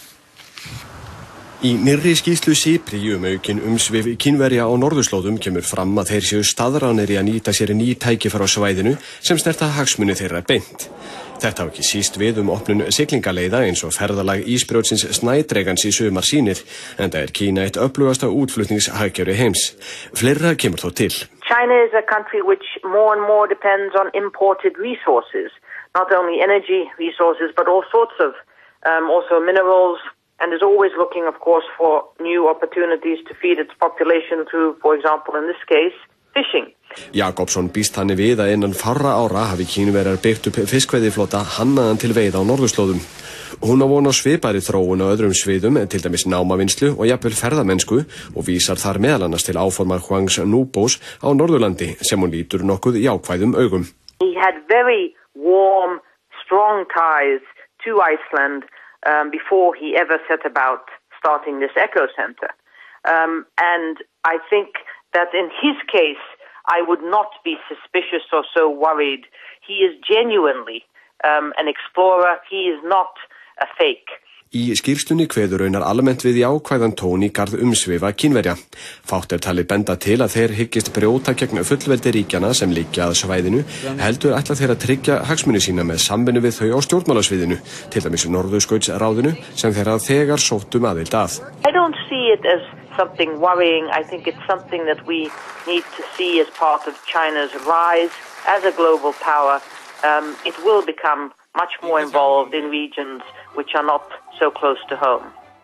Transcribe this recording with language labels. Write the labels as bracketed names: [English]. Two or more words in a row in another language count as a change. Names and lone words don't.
[Icelandic] Í nýrri skýrslu SIPRI aukin umsvif Kínverja á norðurslóðum kemur fram að þeir séu staðráðnir í að nýta sér ný tækifæri á svæðinu sem snerta hagsmuni þeirra beint. Þetta á ekki síst við opnun siglingaleiða eins og ferðalag ísbrjótsins snædregans í sumar sýnir, enda Kína eitt öflugasta útflutningshagkerfi heims. Fleira kemur þó til. [English] China is a country which more and more depends on imported resources, not only energy resources but all sorts of also minerals, and is always looking, of course, for new opportunities to feed its population through, for example, in this case, fishing. [Icelandic] Jakobsson býst þannig við að innan fárra ára hafi Kínverjar byggt upp fiskveiðiflota hannaðan til veiða á norðurslóðum. Hún á von á svipaðri þróun á öðrum sviðum, til dæmis námavinnslu og jafnvel ferðamennsku, og vísar þar meðal annars til áformar Hwang Snubos á Norðurlandi sem hún lítur nokkuð jákvæðum augum. [English] He had very warm, strong ties to Iceland before he ever set about starting this eco center. And I think that in his case, I would not be suspicious or so worried. He is genuinely an explorer. He is not a fake. [Icelandic] Í skýrslunni kveður raunar almennt við jákvæðan tón í garð umsvifa Kínverja. Fátt talið benda til að þeir hyggist brjóta gegn fullveldi ríkjanna sem liggja að svæðinu, heldur ætla þeir að tryggja hagsmuni sína með samvinnu við þau á stjórnmálasviðinu, til dæmis Norðurskautsráðinu sem þeir þegar sóttum aðild að. [English] I don't see it as something worrying. I think it's something that we need to see as part of China's rise as a global power. It will become much more involved in regions which are not so close to home.